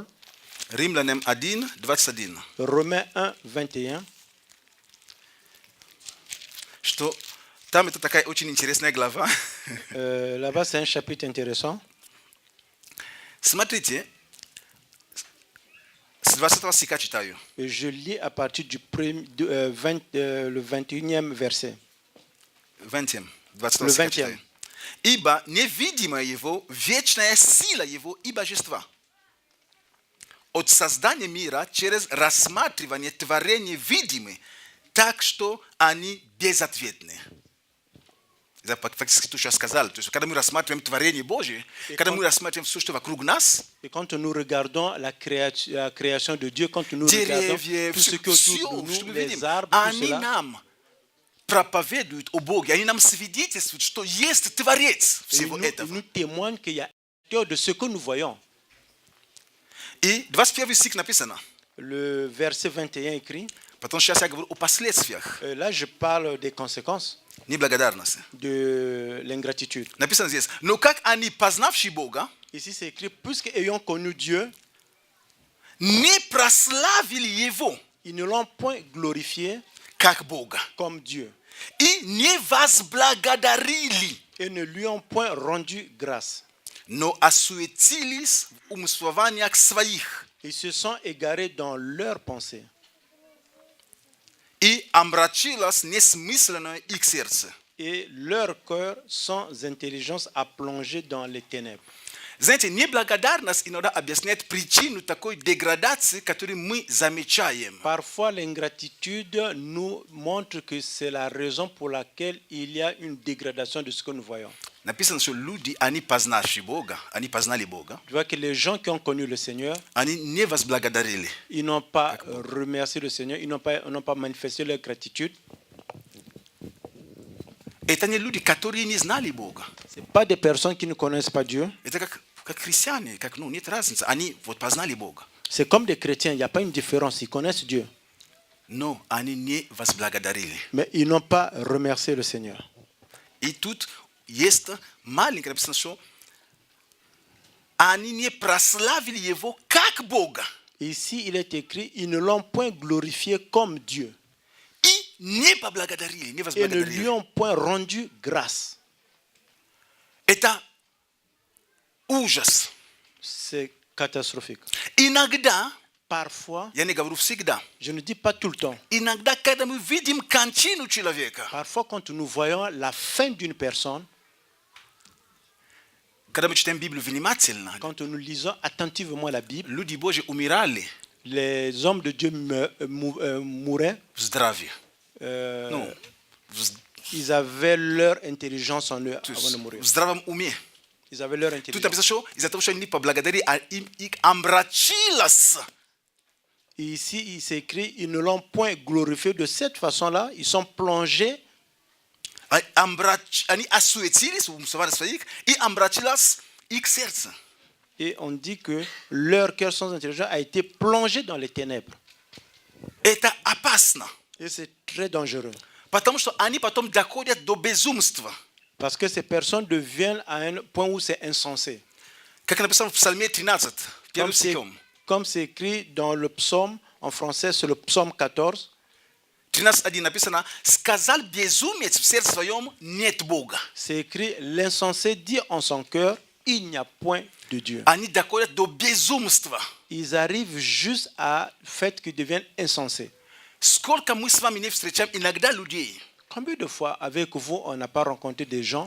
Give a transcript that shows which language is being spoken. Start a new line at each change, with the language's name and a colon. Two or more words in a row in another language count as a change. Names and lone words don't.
Russian: Римлянам 1, 21.
French: Romains 1, 21,
Russian: Что там это такая очень интересная глава.
French: là-bas c'est un chapitre intéressant.
Russian: Смотрите, с 20 стиха читаю.
French: Et je lis à partir du le 21e verset.
Russian: 20, 20
French: Le
Russian: стиха 20. читаю. Ибо невидимая его, вечная сила его и божества. От создания мира через рассматривание творений видимы, так что они безответны. Это фактически то, что я сказал. То есть, когда мы рассматриваем творение Божие, когда мы рассматриваем все, что вокруг нас,
French: Et quand nous regardons la création de Dieu, quand nous regardons
Russian: деревья,
French: tout ce qui est autour de
Russian: что
French: nous,
Russian: мы
French: les
Russian: видим,
French: arbres, tout
Russian: они
French: cela,
Russian: нам проповедуют о Боге, они нам свидетельствуют, что есть Творец
French: et
Russian: всего
French: nous
Russian: этого.
French: témoignent qu'il y a de ce que nous voyons.
Russian: И 21 стих написано.
French: Le verset 21 écrit,
Russian: Потом сейчас я говорю о последствиях
French: là je parle des conséquences
Russian: неблагодарности.
French: de l'ingratitude.
Russian: Написано здесь. Но как они, познавшие Бога,
French: Ici c'est écrit, puisque ayant connu Dieu,
Russian: не прославили Его
French: ils ne l'ont point glorifié
Russian: как Бога.
French: comme Dieu
Russian: И не возблагодарили,
French: et ne lui ont point rendu grâce.
Russian: но осуетились в умствованиях своих
French: Ils se sont égarés dans leurs pensées
Russian: и омрачилось несмысленное их сердце.
French: et leur cœur sans intelligence a plongé dans les ténèbres.
Russian: Знаете, неблагодарность иногда объясняет причину такой деградации, которую мы замечаем.
French: Parfois, l'ingratitude nous montre que c'est la raison pour laquelle il y a une dégradation de ce que nous voyons.
Russian: Написано, что люди, они познавшие Бога, они познали Бога,
French: Tu vois que les gens qui ont connu le Seigneur,
Russian: они не возблагодарили.
French: ils n'ont pas remercié le Seigneur, ils n'ont pas manifesté leur gratitude.
Russian: Это не люди, которые не знали Бога.
French: Ce n'est pas des personnes qui ne connaissent pas Dieu.
Russian: Это как христиане, как, нет разницы. Они вот познали Бога.
French: C'est comme des chrétiens, il n'y a pas une différence, ils connaissent Dieu.
Russian: Но они не возблагодарили.
French: Mais ils n'ont pas remercié le Seigneur.
Russian: И тут есть маленькое написано, что они не прославили Его как Бога.
French: Ici, il est écrit, ils ne l'ont point glorifié comme Dieu
Russian: И не поблагодарили, не
French: et ne
Russian: возблагодарили.
French: lui ont point rendu grâce.
Russian: Это ужас.
French: C'est catastrophique.
Russian: Иногда,
French: Parfois,
Russian: я не говорю всегда,
French: je ne dis pas tout le temps,
Russian: иногда, когда мы видим кончину человека,
French: parfois quand nous voyons la fin d'une personne,
Russian: когда мы читаем Библию внимательно,
French: quand nous lisons attentivement la Bible,
Russian: люди Божьи умирали
French: les hommes de Dieu mouraient,
Russian: в здравии. euh, В
French: ils avaient leur intelligence en eux avant de mourir.
Russian: в здравом уме.
French: Ils avaient leur
Russian: Тут
French: intelligence.
Russian: написано, что из-за того, что они поблагодарили, а им омрачилось.
French: Et ici, il s'écrit, ils ne l'ont point glorifié de cette façon-là, ils sont plongés
Russian: Они осуетились в умствованиях своих, и омрачилось их сердце.
French: et on dit que leur cœur sans intelligence a été plongé dans les ténèbres.
Russian: Это опасно,
French: Et c'est très dangereux.
Russian: потому что они потом доходят до безумства.
French: Parce que ces personnes deviennent à un point où c'est insensé.
Russian: Как написано в Псалме 13, первым стихом.
French: Comme c'est écrit dans le psaume, en français, c'est le psaume 14.
Russian: 13:1 написано, сказал безумец в сердце своем, нет Бога.
French: C'est écrit, l'insensé dit en son cœur, il n'y a point de Dieu.
Russian: Они доходят до безумства.
French: Ils arrivent juste à fait qu'ils deviennent insensés.
Russian: Сколько мы с вами не встречаем иногда людей.
French: Combien de fois avec vous, on n'a pas rencontré des gens,